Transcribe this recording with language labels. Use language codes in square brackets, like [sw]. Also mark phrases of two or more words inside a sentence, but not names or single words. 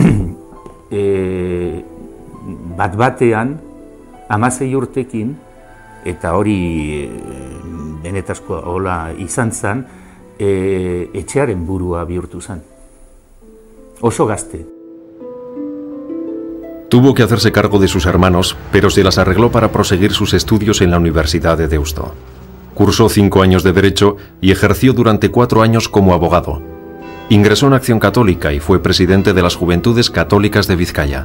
[eu] Bat-batean, 16 urtekin, eta hori benetazko hola izan zen, etxearen burua bihurtu zen. Oso gazte. [es] Tuvo que hacerse cargo de sus hermanos, pero se las arregló para proseguir sus estudios en la Universidad de Deusto. Cursó 5 años de Derecho y ejerció durante 4 años como abogado. Ingresó en Acción Católica y fue presidente de las Juventudes Católicas de Vizcaya.